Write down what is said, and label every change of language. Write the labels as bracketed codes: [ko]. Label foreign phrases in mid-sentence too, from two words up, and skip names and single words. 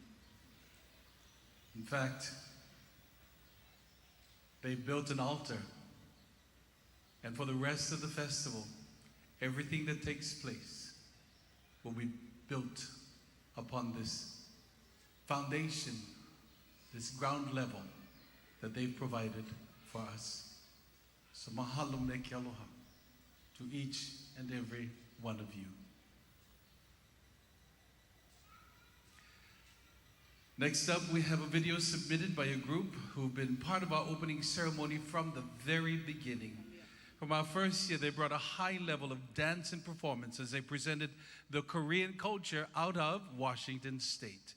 [en] In fact, they built an altar, and for the rest of the festival, everything that takes place will be built upon this foundation, this ground level that they've provided for us. So [haw] mahalo me ke aloha [en] to each and every one of you. Next up, we have a video submitted by a group who've been part of our opening ceremony from the very beginning. From our first year, they brought a high level of dance and performance as they presented the Korean culture out of Washington State.